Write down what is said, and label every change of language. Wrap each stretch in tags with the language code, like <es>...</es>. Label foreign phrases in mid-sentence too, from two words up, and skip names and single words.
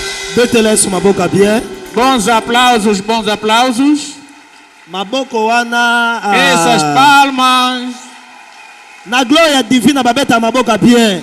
<ln>Betele maboka bien.</ln> <pt>Bons aplausos, bons aplausos.</pt> <ln>Maboko wana.</ln> <pt>Essas palmas. Na glória divina</pt> <ln>babeta maboka bien.</ln>